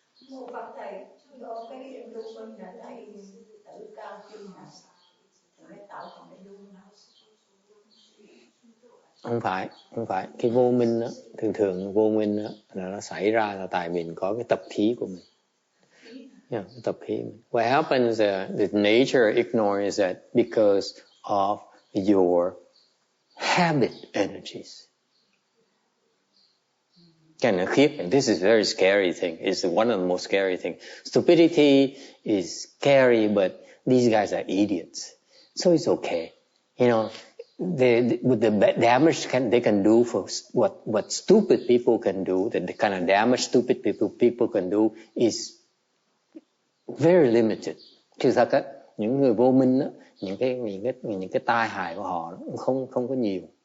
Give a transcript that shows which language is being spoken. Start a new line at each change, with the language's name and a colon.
Vietnamese: Một bậc thầy do cái vô minh là thầy tự cao kinh nào mới tạo thành cái vô minh. Không phải. Cái vô minh đó, thường vô minh đó, là nó xảy ra là tại mình có cái tập khí của mình. Yeah, cái tập khí mình.
English: What happens, the nature of ignorance is that because of your habit energies.
Vietnamese: Cái nó khiếp.
English: And this is a very scary thing. It's one of the most scary things. Stupidity is scary, but these guys are idiots. So it's okay. You know, with the damage they can do for what stupid people can do, the kind of damage stupid people can do is very limited.
Vietnamese: Chứ thật á, những người vô minh á, những cái tai hại của họ không có nhiều.